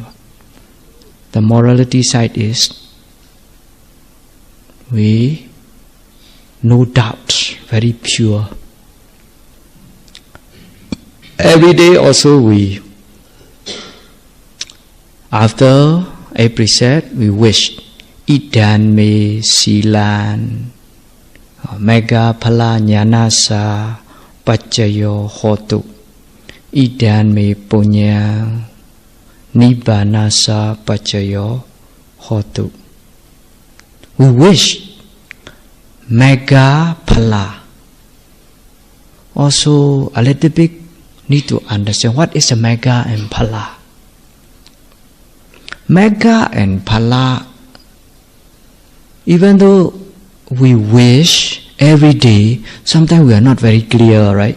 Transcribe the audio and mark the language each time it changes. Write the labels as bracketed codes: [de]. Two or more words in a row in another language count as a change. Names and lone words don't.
[en] The morality side is we, no doubt, very pure. Every day also we, after a precept, we wish [pi] Idan me silan mega pala nyanasa pacayo hotu Idan me punya Nibbanasa pacayo hotu. [en] We wish [pi] mega pala. [en] Also a little bit need to understand what is a mega and pala. Mega and pala, even though we wish every day, sometimes we are not very clear, right?